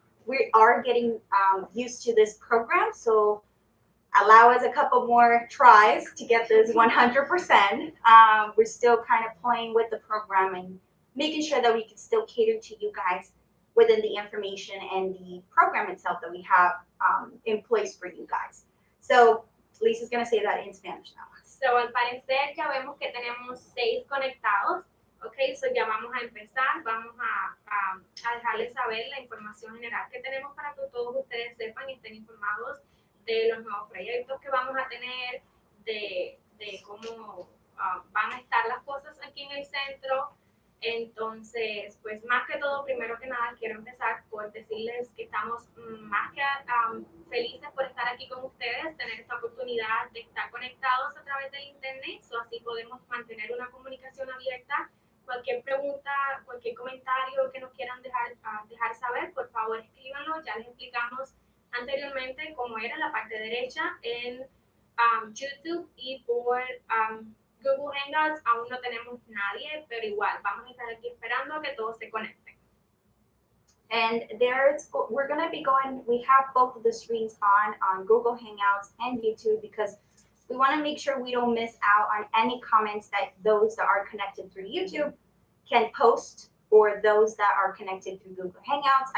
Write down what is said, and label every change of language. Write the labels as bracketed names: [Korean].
[English] We are getting used to this program, so allow us a couple more tries to get this 100%. We're still kind of playing with the program and making sure that we can still cater to you guys within the information and the program itself that we have in place for you guys. So Lisa's going to say that in Spanish now. [Spanish] So, al parecer ya vemos que tenemos 6 conectados. Ok, so ya vamos a empezar. Vamos a dejarles saber la información general que tenemos para que todos ustedes sepan y estén informados de los nuevos proyectos que vamos a tener, de cómo van a estar las cosas aquí en el centro. Entonces, pues más que todo, primero que nada, quiero empezar por decirles que estamos más que felices por estar aquí con ustedes, tener esta oportunidad de estar conectados a través del internet, así podemos mantener una comunicación abierta. Cualquier pregunta, cualquier comentario que nos quieran dejar saber, por favor escríbanlo. Ya les explicamos anteriormente cómo era la parte derecha en YouTube, y por Google Hangouts aún no tenemos nadie, pero igual vamos a estar aquí esperando a que todos se conecten. [English] And we're going to be going, we have both of the screens on Google Hangouts and YouTube, because we want to make sure we don't miss out on any comments that those that are connected through YouTube can post, or those that are connected through Google Hangouts.